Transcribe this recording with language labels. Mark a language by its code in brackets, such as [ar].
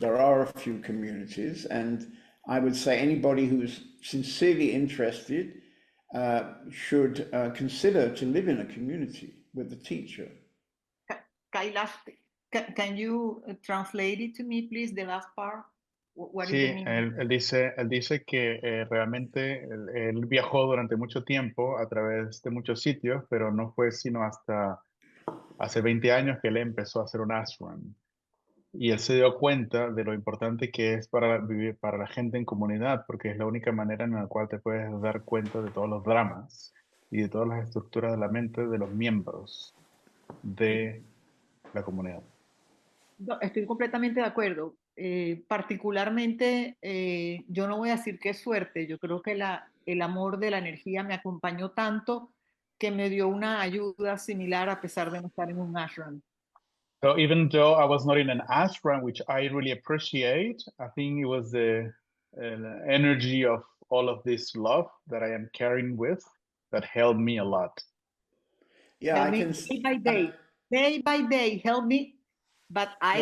[en] There are a few communities. And I would say anybody who's sincerely interested should consider to live in a community with a teacher. Kailash, can you translate it to me, please, the last part? What is the [es] Sí, [en] meaning? [es] él dice que realmente él viajó durante mucho tiempo a través de muchos sitios, pero no fue sino hasta hace 20 años que él empezó a hacer un ashram. Y él se dio cuenta de lo importante que es para vivir, para la gente en comunidad, porque es la única manera en la cual te puedes dar cuenta de todos los dramas y de todas las estructuras de la mente de los miembros de la comunidad. No, estoy completamente de acuerdo. Particularmente, yo no voy a decir que es suerte, yo creo que el amor de la energía me acompañó tanto que me dio una ayuda similar a pesar de no estar en un ashram. [en] So even though I was not in an ashram, which I really appreciate, I think it was the energy of all of this love that I am carrying with that helped me a lot. Yeah, Help I me can. day by day, help me. But I